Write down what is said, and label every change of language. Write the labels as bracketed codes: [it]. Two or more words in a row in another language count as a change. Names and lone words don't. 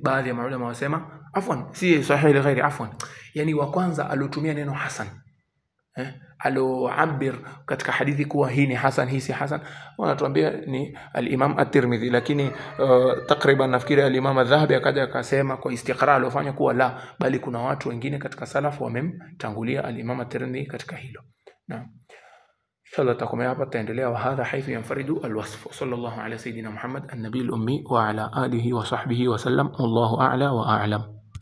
[sw] Baadhi ya maulama wasema si [ar] صحيح لغيره, [sw] wa kwanza alotumia neno hasan aloabir katika hadithi kuwa hii ni hasan, hii si hasan, wanatuambia ni al-Imam at-Tirmidhi. Lakini takriban nafikiri al-Imam adh-Dhahabi akaja akasema kwa istiqra alofanya kuwa la, bali kuna watu wengine katika salaf wamemtangulia al-Imam at-Tirmidhi katika hilo. Naam, inshallah takomea hapa, tutaendelea [ar] وهذا حيث ينفرد الوصف. صلى الله على سيدنا محمد النبي الأمي وعلى آله وصحبه وسلم. والله أعلى وأعلم.